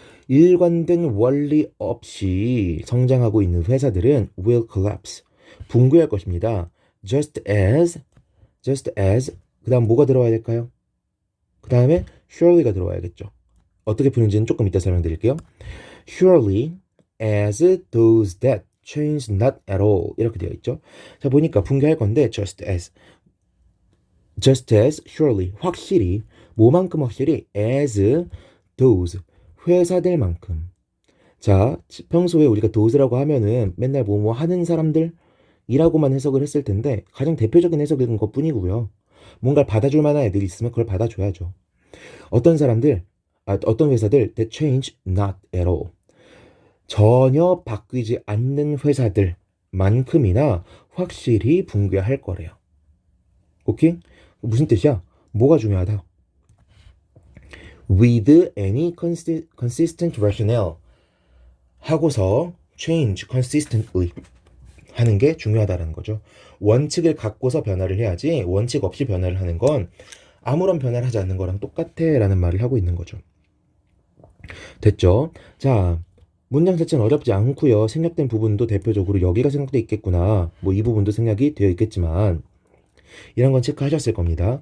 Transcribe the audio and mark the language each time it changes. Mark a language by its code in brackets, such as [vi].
[ko] 일관된 원리 없이 성장하고 있는 회사들은 [en] will collapse [ko] 붕괴할 것입니다. [en] just as [ko] 그 다음 뭐가 들어와야 될까요? 그 다음에 surely가 들어와야겠죠. 어떻게 푸는지는 조금 이따 설명드릴게요. [en] surely as those that change not at all [ko] 이렇게 되어 있죠. 자 보니까 붕괴할 건데 [en] just as surely [ko] 확실히 뭐만큼 확실히 [en] as those [ko] 회사들만큼 자 평소에 우리가 those라고 하면은 맨날 뭐뭐 하는 사람들이라고만 해석을 했을 텐데 가장 대표적인 해석인 것 뿐이고요. 뭔가를 받아줄 만한 애들이 있으면 그걸 받아줘야죠. 어떤 회사들 [en] that change not at all [ko] 전혀 바뀌지 않는 회사들만큼이나 확실히 붕괴할 거래요. 오케이? 무슨 뜻이야? 뭐가 중요하다? [en] with any consistent rationale [ko] 하고서 [en] change consistently [ko] 하는 게 중요하다는 거죠. 원칙을 갖고서 변화를 해야지 원칙 없이 변화를 하는 건 아무런 변화를 하지 않는 거랑 똑같아 라는 말을 하고 있는 거죠. 됐죠? 자, 문장 자체는 어렵지 않고요. 생략된 부분도 대표적으로 여기가 생략돼 있겠구나. 뭐 이 부분도 생략이 되어 있겠지만 이런 건 체크하셨을 겁니다.